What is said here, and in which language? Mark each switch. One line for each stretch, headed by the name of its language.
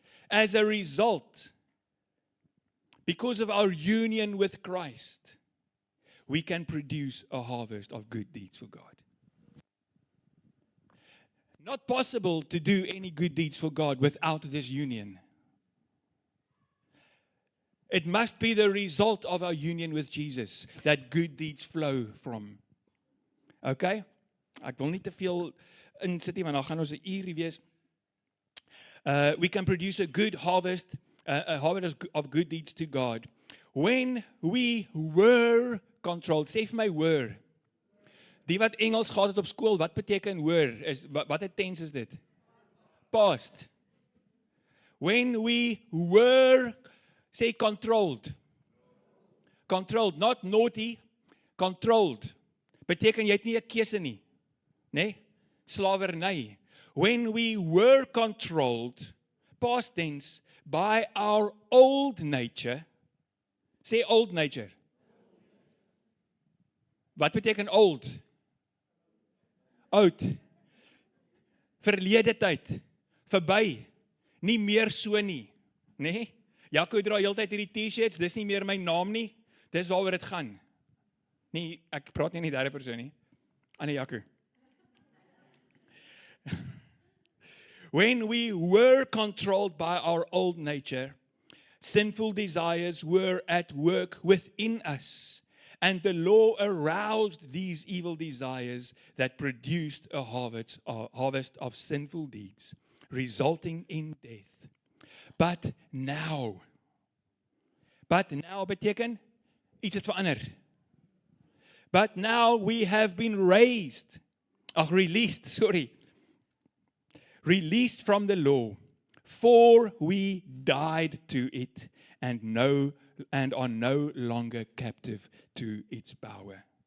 English: As a result, because of our union with Christ, we can produce a harvest of good deeds for God. Not possible to do any good deeds for God without this union. It must be the result of our union with Jesus that good deeds flow from. Okay?
Afrikaans: Ek wil nie te veel insit nie, want dan gaan ons 'n uur wees.
English: We can produce a good harvest, a harvest of good deeds to God. When we were controlled.
Afrikaans: Sê vir my were. Die wat Engels gehad het op skool, wat beteken were? Wat 'n tense is dit? Past.
English: When we were, say controlled. Controlled, not naughty, controlled.
Afrikaans: Beteken jy het nie 'n keuse nie. Nee? Slawerny.
English: When we were controlled, past tense, by our old nature. Say old nature.
Afrikaans: Wat beteken old? Oud. Verlede tyd. Verby. Nie meer so nie. Nee? Jaco dra heeltyd hierdie T-shirts, dis nie meer my naam nie. Dis waaroor dit gaan. Nee, ek praat nie in die derde persoon nie. Annie Jaco.
English: When we were controlled by our old nature, sinful desires were at work within us, and the law aroused these evil desires that produced a harvest of sinful deeds, resulting in death. But now
Afrikaans: beteken iets het verander.
English: But now we have been released from the law, for we died to it and are no longer captive to its power.